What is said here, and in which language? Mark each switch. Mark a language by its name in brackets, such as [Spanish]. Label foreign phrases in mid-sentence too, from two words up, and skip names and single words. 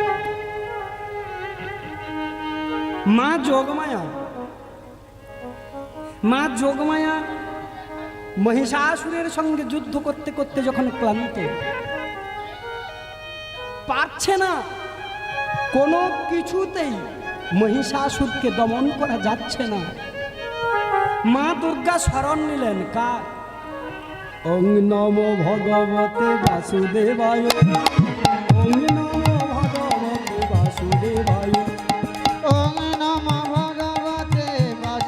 [Bangla] মা যোগমায়া মহিষাসুরের সঙ্গে যুদ্ধ করতে করতে যখন ক্লান্ত, পারছে না, কোনো কিছুতেই মহিষাসুরকে দমন করা যাচ্ছে না, মা দুর্গা শরণ নিলেন। কার? [Sanskrit] ওং নমো ভগবতে বাসুদেবায়, ওং নমো ভগবতে বাসুদেবায়, ওম নমো ভগবতে